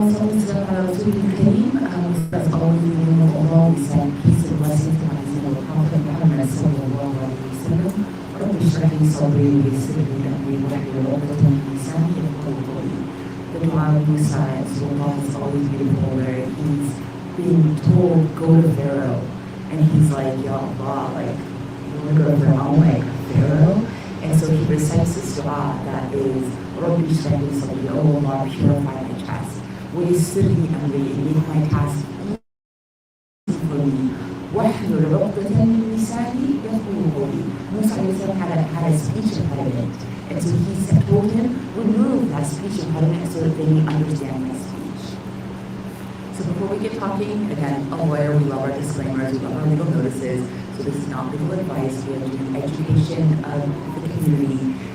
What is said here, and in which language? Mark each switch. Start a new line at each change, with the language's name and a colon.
Arabic: والسلام على رسول الكريم.
English: As always, in the name of Allah, we send peace and blessings to our noble Prophet Muhammad sallallahu alayhi wa sallam.
Arabic: رب اشرح لي صدري ويسر لي أمري واحلل عقدة من لساني يفقهوا قولي.
English: The dua of Musa and Sultan is always beautiful, where he's being told, go to Pharaoh. And he's like, Ya Allah, like, you want to go to Pharaoh, like Pharaoh? And so he recites this dua that is,
Arabic: Rabbi Shrah li Sadri,
English: oh Allah, purify my chest.
Arabic: ويسر لي أمري,
English: make my task easy for me.
Arabic: واحلل عقدة من لساني يفقهوا قولي.
English: Musa had a speech impediment. And so he told him, remove that speech impediment so that they may understand my speech. So before we get talking, again, a lawyer, we love our disclaimers, we love our legal notices. So this is not legal advice. We are doing education of the community.